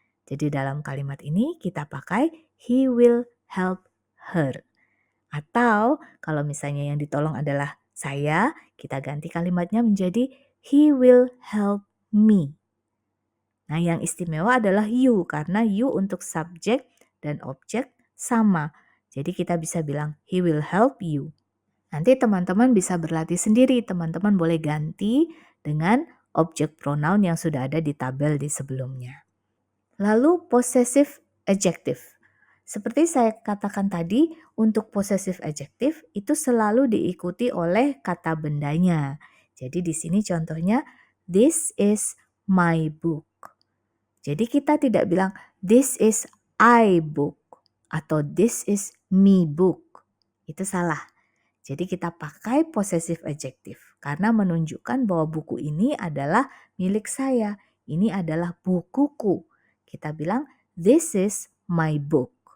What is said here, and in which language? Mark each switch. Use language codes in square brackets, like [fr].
[id] Jadi dalam kalimat ini kita pakai [en] he will help her. [id] Atau kalau misalnya yang ditolong adalah saya, kita ganti kalimatnya menjadi [en] he will help me. [id] Nah, yang istimewa adalah you karena you untuk subjek dan objek sama. Jadi kita bisa bilang [en] he will help you. [id] Nanti teman-teman bisa berlatih sendiri. Teman-teman boleh ganti dengan objek pronoun yang sudah ada di tabel di sebelumnya. Lalu possessive adjective. Seperti saya katakan tadi, untuk possessive adjective itu selalu diikuti oleh kata bendanya. Jadi di sini contohnya, [en] this is my book. [id] Jadi kita tidak bilang [en] this is I book [id] atau [en] this is me book. [id] Itu salah. Jadi kita pakai possessive adjective karena menunjukkan bahwa buku ini adalah milik saya. Ini adalah bukuku. Kita bilang [en] this is my book.